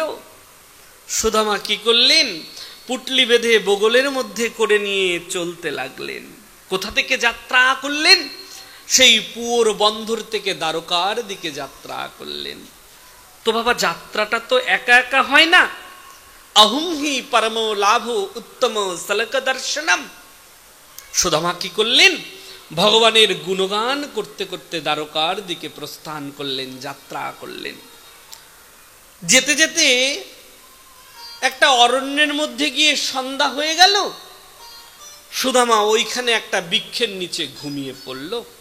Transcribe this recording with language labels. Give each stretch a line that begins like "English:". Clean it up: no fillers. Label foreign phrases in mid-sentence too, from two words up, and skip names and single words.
Bangla: সুদামা কি করলেন? পুটলি বেঁধে বগলের মধ্যে করে নিয়ে চলতে লাগলেন। কোথা থেকে যাত্রা করলেন? সেই পুর বন্দর থেকে দ্বারকার দিকে যাত্রা করলেন। তো বাবা, যাত্রাটা তো একা একা হয় না।
Sanskrit: अहुम ही परमो लाभो उत्तम सलक दर्शनम।
Bangla: সুদামা কি করলেন? ভগবানের গুণগান করতে করতে দ্বারকার দিকে প্রস্থান করলেন, যাত্রা করলেন। যেতে যেতে একটা অরণ্যের মধ্যে গিয়ে সন্ধ্যা হয়ে গেল। সুদামা ওইখানে একটা বৃক্ষের নিচে ঘুমিয়ে পড়ল।